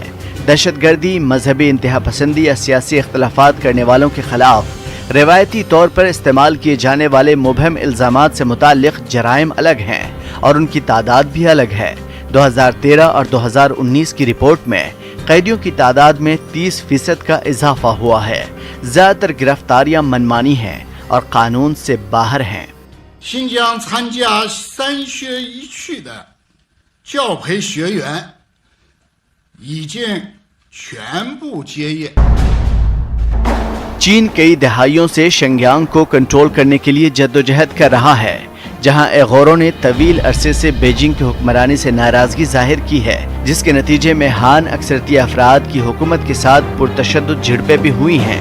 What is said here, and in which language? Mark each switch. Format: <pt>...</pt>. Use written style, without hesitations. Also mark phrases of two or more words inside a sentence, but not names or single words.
<ur>دہشت گردی، مذہبی انتہا پسندی یا سیاسی اختلافات کرنے والوں کے خلاف روایتی طور پر استعمال کیے جانے والے مبہم الزامات سے متعلق جرائم الگ ہیں اور ان کی تعداد بھی الگ ہے. 2013 اور 2019 کی رپورٹ میں قیدیوں کی تعداد میں 30% کا اضافہ ہوا ہے. زیادہ تر گرفتاریاں منمانی ہیں اور قانون سے باہر ہیں.</ur> <zh>新疆参加3学1去的教培学员已经全部结业。</zh> <ur>چین کئی دہائیوں سے شنگیانگ کو کنٹرول کرنے کے لیے جدوجہد کر رہا ہے، جہاں ایغوروں نے طویل عرصے سے بیجنگ کی حکمرانی سے ناراضگی ظاہر کی ہے، جس کے نتیجے میں ہان اکثریتی افراد کی حکومت کے ساتھ پرتشدد جھڑپیں بھی ہوئی ہیں.</ur>